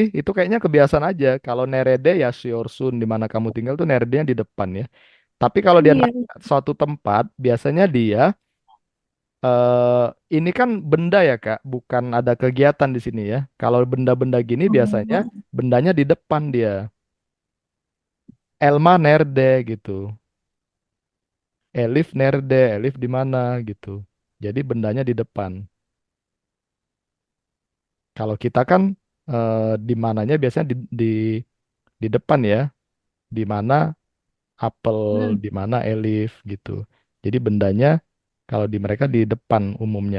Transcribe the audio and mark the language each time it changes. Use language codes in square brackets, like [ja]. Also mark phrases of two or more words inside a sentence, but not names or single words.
[id] Itu kayaknya kebiasaan aja. Kalau Nerede ya Siorsun di mana kamu tinggal tuh Neredenya di depan ya. Tapi kalau dia iya. nanya suatu tempat, biasanya dia eh ini kan benda ya Kak, bukan ada kegiatan di sini ya. Kalau benda-benda gini biasanya Oh, bendanya di depan dia. [tr] Elma nerde [id] gitu. [tr] Elif nerde, [id] Elif di mana gitu. Jadi bendanya di depan. Kalau kita kan di mananya biasanya di depan ya. Di mana apel, hmm. di mana Elif gitu. Jadi bendanya kalau di mereka di depan umumnya.